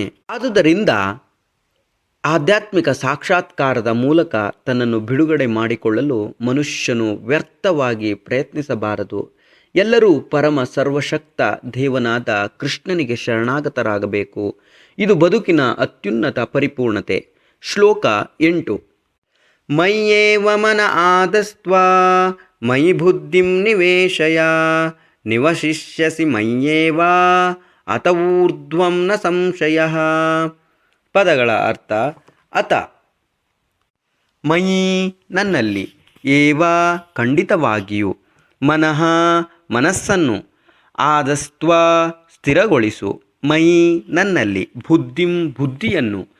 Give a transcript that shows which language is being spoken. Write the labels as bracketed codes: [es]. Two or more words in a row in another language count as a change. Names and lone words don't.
[kn] ಆದುದರಿಂದ ಆಧ್ಯಾತ್ಮಿಕ ಸಾಕ್ಷಾತ್ಕಾರದ ಮೂಲಕ ತನ್ನನ್ನು ಬಿಡುಗಡೆ ಮಾಡಿಕೊಳ್ಳಲು ಮನುಷ್ಯನು ವ್ಯರ್ಥವಾಗಿ ಪ್ರಯತ್ನಿಸಬಾರದು. ಎಲ್ಲರೂ ಪರಮ ಸರ್ವಶಕ್ತ ದೇವನಾದ ಕೃಷ್ಣನಿಗೆ ಶರಣಾಗತರಾಗಬೇಕು. ಇದು ಬದುಕಿನ ಅತ್ಯುನ್ನತ ಪರಿಪೂರ್ಣತೆ. ಶ್ಲೋಕ 8. [sa] ಮಯ್ಯೇವ ಮನ ಆದಸ್ತ್ವ ಮಯಿ ಬುದ್ಧಿಂ ನಿವೇಶಯ ನಿವಶಿಷ್ಯಸಿ ಮಯ್ಯೇವ ಅತ ಊರ್ಧ್ವಂ ನ ಸಂಶಯ. [kn] ಪದಗಳ ಅರ್ಥ: ಅತ ಮಯಿ ನನ್ನಲ್ಲಿ, ಏವ ಖಂಡಿತವಾಗಿಯೂ, ಮನಃ ಮನಸ್ಸನ್ನು, ಆದಸ್ತ್ವ ಸ್ಥಿರಗೊಳಿಸು, ಮಯಿ ನನ್ನಲ್ಲಿ, ಬುದ್ಧಿಂ ಬುದ್ಧಿಯನ್ನು,